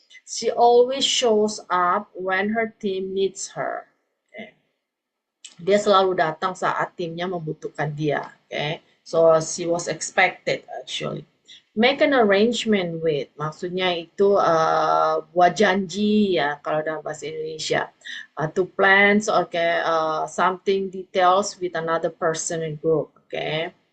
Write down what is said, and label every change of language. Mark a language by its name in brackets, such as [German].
[English] She always shows up when her team needs her. Okay. [Indonesian] Dia selalu datang saat timnya membutuhkan dia. [English] Okay. So she was expected actually. Make an arrangement with, [Indonesian] maksudnya itu buat janji ya kalau dalam bahasa Indonesia. [English] To plans, okay, something details with another person in group. Okay.